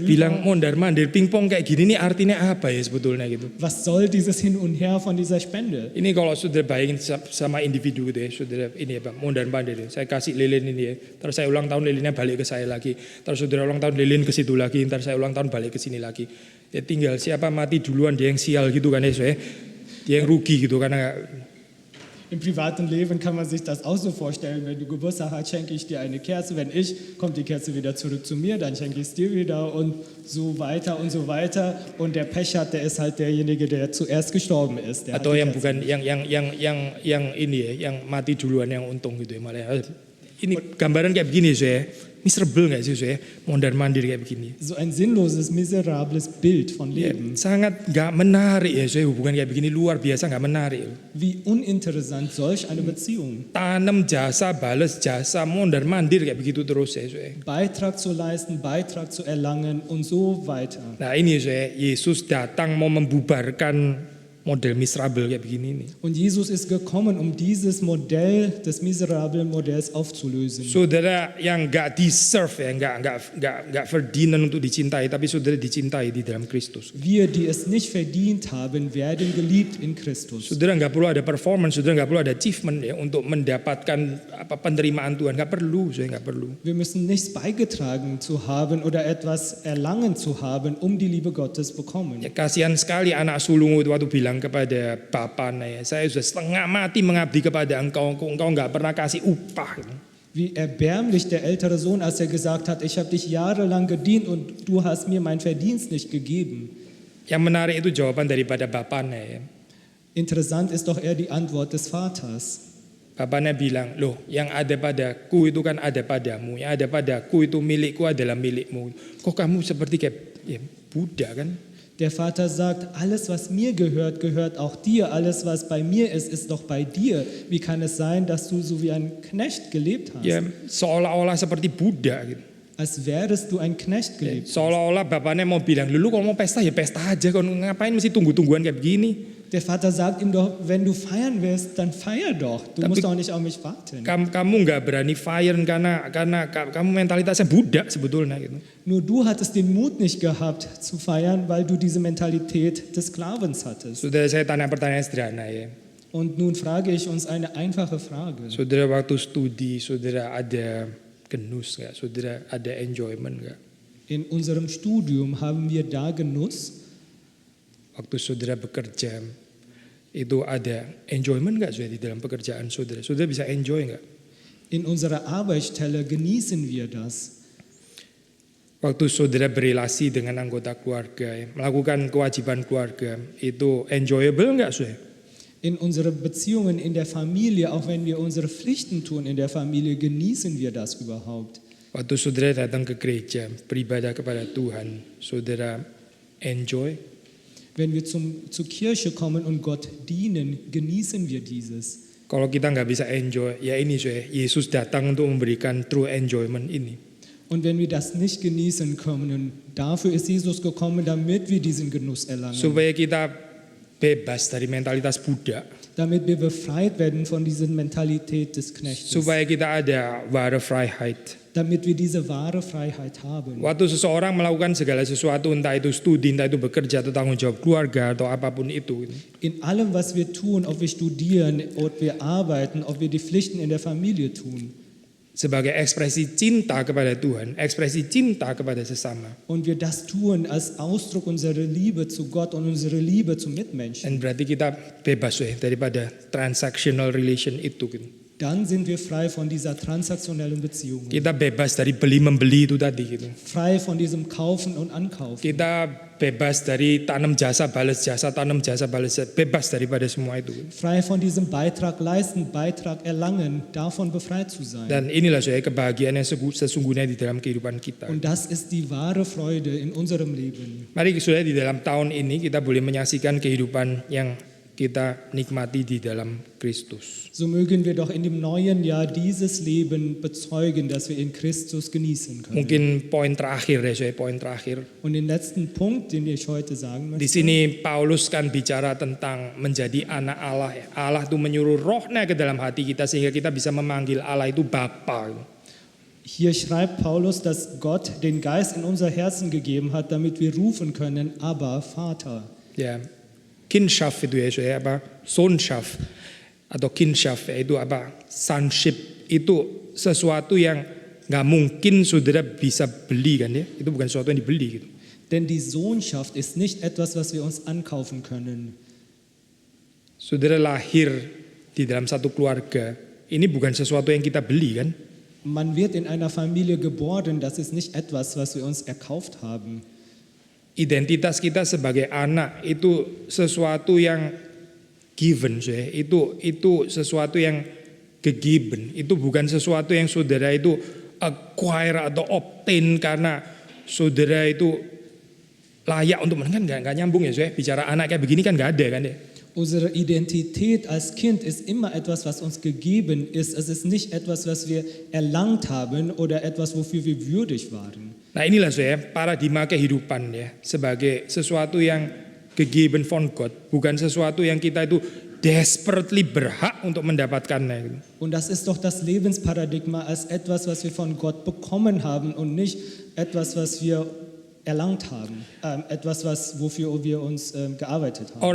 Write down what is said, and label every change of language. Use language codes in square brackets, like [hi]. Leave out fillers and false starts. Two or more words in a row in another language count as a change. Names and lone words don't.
[id] Saya bilang [de] rüber. [id] mondar-mandir pingpong kayak gini nih artinya apa ya sebetulnya gitu. [de] Was soll dieses Hin und Her von dieser Spende? [id] Ini kalau saudara bayangin sama individu gitu ya, saudara ini ya Bang, mondar-mandir. Saya kasih lilin ini ya, terus saya ulang tahun lilinnya balik ke saya lagi. Terus saudara ulang tahun lilin ke situ lagi, ntar saya ulang tahun balik ke sini lagi. Ya tinggal siapa mati duluan dia yang sial gitu kan ya, saya. Dia yang rugi gitu karena [de] Im privaten Leben kann man sich das auch so vorstellen, wenn du Geburtstag hast, schenke ich dir eine Kerze, wenn ich, kommt die Kerze wieder zurück zu mir, dann schenke ich es dir wieder und so weiter und so weiter. Und der Pech hat, der ist halt derjenige, der zuerst gestorben ist. Der atau hat die yang Kerze. [id] bukan yang ini ya, yang mati duluan yang untung gitu ya malah. Ini gambaran kayak begini saya. Miserable nggak sih saya? Mondar-mandir kayak begini. [de] So ein sinnloses, miserables Bild von Ya, Leben. [id] sangat nggak menarik ya saya, hubungan kayak begini luar biasa nggak menarik. [de] Wie uninteressant solch eine Beziehung. [id] Tanam jasa, bales jasa, mondar-mandir kayak begitu terus ya saya. [de] Beitrag zu leisten, Beitrag zu erlangen und so weiter. [id] Nah ini saya, Yesus datang mau membubarkan model miserable kayak begini nih. [de] Und Jesus ist gekommen, um dieses Modell des miserablen Modells aufzulösen. [id] Saudara yang nggak deserve ya, nggak verdienen untuk dicintai, tapi saudara dicintai di dalam Kristus. [de] Wir, die es nicht verdient haben, werden geliebt in Christus. [id] Saudara nggak perlu ada performance, saudara nggak perlu ada achievement ya untuk mendapatkan penerimaan Tuhan, nggak perlu, saya nggak perlu. [de] Wir müssen nichts beigetragen zu haben oder etwas erlangen zu haben, um die Liebe Gottes bekommen. [id] Ya, kasihan sekali anak sulung itu waktu bilang kepada bapaknya, saya sudah setengah mati mengabdi kepada engkau nggak pernah kasih upah. [de] Wie erbärmlich der ältere Sohn, als er gesagt hat, ich habe dich jahrelang gedient und du hast mir mein Verdienst nicht gegeben. [id] Yang menarik itu jawaban daripada bapaknya ya. [de] Interessant ist doch eher die Antwort des Vaters. [id] Bapaknya bilang, loh yang ada padaku itu kan ada padamu, yang ada padaku itu milikku adalah milikmu. Kok kamu seperti kayak ya, Buddha kan? [de] Der Vater sagt, alles was mir gehört, gehört auch dir. Alles was bei mir ist, ist doch bei dir. Wie kann es sein, dass du so wie ein Knecht gelebt hast? [id] Ya seolah-olah seperti Buddha gitu. [de] Als wärest du ein Knecht gelebt. [id] Seolah-olah bapaknya mau bilang, lu kalau mau pesta ya pesta aja, kalau ngapain mesti tunggu-tungguan kayak begini. [de] Der Vater sagt ihm doch, wenn du feiern willst, dann feier doch. Du Tapi musst doch nicht auf mich warten. [id] Kamu nggak berani fire karena kamu mentalitasnya Buddha sebetulnya gitu. [de] Nur du hattest den Mut nicht gehabt zu feiern, weil du diese Mentalität des Sklavens hattest. [id] Saudara, saya tanya pertanyaan sederhana ya. [de] Und nun frage ich uns eine einfache Frage. [id] Saudara waktu studi, saudara ada genus nggak? Saudara ada enjoyment nggak? [de] In unserem Studium haben wir da Genuss. [id] Waktu saudara bekerja, itu ada enjoyment nggak saudara di dalam pekerjaan saudara? Saudara bisa enjoy nggak? [de] In unserer Arbeitsstelle genießen wir das. [id] Waktu saudara berelasi dengan anggota keluarga, ya, melakukan kewajiban keluarga, itu enjoyable nggak saudara? [de] In unseren Beziehungen in der Familie, auch wenn wir unsere Pflichten tun in der Familie, genießen wir das überhaupt. [id] Waktu saudara datang ke gereja, beribadah kepada Tuhan, saudara enjoy? [de] Wenn wir zur Kirche kommen und Gott dienen, genießen wir dieses. [id] Kalau kita nggak bisa enjoy, ya ini saudara, Yesus datang untuk memberikan [en] true enjoyment [id] ini. [de] Und wenn wir das nicht genießen können, dafür ist Jesus gekommen, damit wir diesen Genuss erlangen. [id] Supaya kita bebas dari mentalitas Buddha. [de] Damit wir befreit werden von dieser Mentalität des Knechtes. [id] Supaya kita ada [de] wahre Freiheit. Damit wir diese wahre Freiheit haben. [id] Waktu seseorang melakukan segala sesuatu, entah itu studi, entah itu bekerja, atau tanggung jawab keluarga, atau apapun itu. [de] In allem, was wir tun, ob wir studieren, ob wir arbeiten, ob wir die Pflichten in der Familie tun. [id] sebagai ekspresi cinta kepada Tuhan, ekspresi cinta kepada sesama. [de] und wir das tun als Ausdruck unserer Liebe zu Gott und unserer Liebe zu Mitmenschen, [id] Dan berarti kita bebas daripada [en] transactional relation [id] itu. Gitu. [de] dann sind wir frei von dieser transaktionellen Beziehung, [id] Kita bebas dari beli-membeli itu tadi. Gitu. [de] frei von diesem Kaufen und Ankaufen. [id] Kita bebas dari tanam jasa, balas jasa, tanam jasa, balas jasa. Bebas daripada semua itu. [de] Frei von diesem Beitrag leisten, Beitrag erlangen, davon befreit zu sein. [id] Dan inilah kebahagiaan yang sesungguhnya di dalam kehidupan kita. [de] Und das ist die wahre Freude in unserem Leben. [id] Mari saudara, di dalam tahun ini kita boleh menyaksikan kehidupan yang kita nikmati di dalam Kristus. [de] So mögen wir doch in dem neuen Jahr dieses Leben bezeugen, das wir in Christus genießen können. [id] Mungkin poin terakhir poin terakhir. [de] Und den letzten Punkt, den ich heute sagen Di möchte, [id] sini Paulus kan bicara tentang menjadi anak Allah. Allah itu menyuruh rohnya ke dalam hati kita sehingga kita bisa memanggil Allah itu Bapa. [de] hier schreibt Paulus, dass Gott den Geist in unser Herzen gegeben hat, damit wir rufen können, aber Vater. [id] Ya, Kindschaft itu apa? Sohnschaft atau Kindschaft itu apa? Sonship itu sesuatu yang nggak mungkin saudara bisa beli kan ya? Itu bukan sesuatu yang dibeli gitu. [de] Denn die Sohnschaft ist nicht etwas, was wir uns ankaufen können. [id] Saudara lahir di dalam satu keluarga, ini bukan sesuatu yang kita beli kan? [de] Man wird in einer Familie geboren, das ist nicht etwas, was wir uns erkauft haben. [id] Identitas kita sebagai anak itu sesuatu yang given, itu sesuatu yang gegeben. Itu bukan sesuatu yang saudara itu acquire atau obtain karena saudara itu layak untuk kan nggak nyambung ya, bicara anak kayak begini kan nggak ada kan ya. [de] Unsere Identität als Kind ist immer etwas, was uns gegeben ist. Es ist nicht etwas, was wir erlangt haben oder etwas, wofür wir würdig waren. [id] Nah inilah paradigma kehidupan ya, sebagai sesuatu yang [de] gegeben von Gott, [id] bukan sesuatu yang kita itu desperately berhak untuk mendapatkannya. [de] Und das ist doch das Lebensparadigma als etwas, was wir von Gott bekommen haben und nicht etwas, was wir erlangt haben, etwas, wofür wir uns gearbeitet haben.